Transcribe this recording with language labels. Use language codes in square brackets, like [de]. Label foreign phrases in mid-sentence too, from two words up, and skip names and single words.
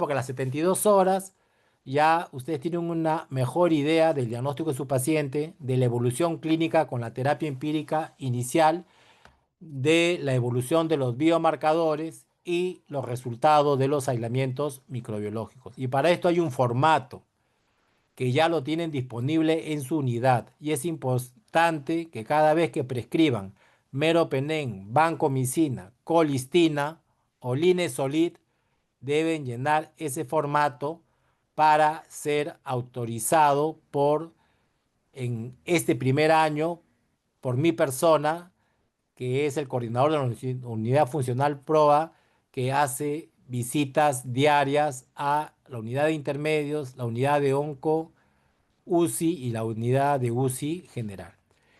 [es] Porque a las 72 horas ya ustedes tienen una mejor idea del diagnóstico de su paciente, de la evolución clínica con la terapia empírica inicial, de la evolución de los biomarcadores y los resultados de los aislamientos microbiológicos. Y para esto hay un formato que ya lo tienen disponible en su unidad. Y es importante que cada vez que prescriban meropenem, vancomicina, colistina o linezolid, deben llenar ese formato para ser autorizado en este primer año, por mi persona, que es el coordinador de la unidad funcional PROA, que hace visitas diarias a la unidad de intermedios, la unidad de onco, UCI y la unidad de UCI general.